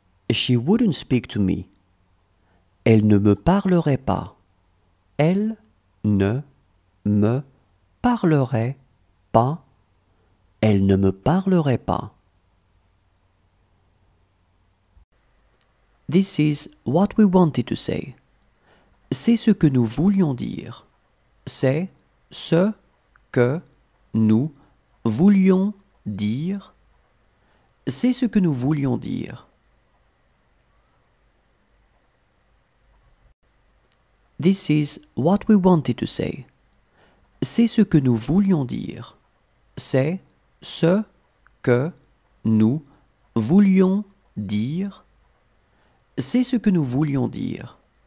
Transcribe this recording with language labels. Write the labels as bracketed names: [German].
[English] She wouldn't speak to me. [French] Elle ne me parlerait pas. Elle ne me parlerait pas. Elle ne me parlerait pas. [English] This is what we wanted to say. [French] C'est ce que nous voulions dire. C'est ce que nous voulions dire. C'est ce que nous voulions dire. [English] This is what we wanted to say. [French] C'est ce que nous voulions dire. C'est ce que nous voulions dire. C'est ce que nous voulions dire.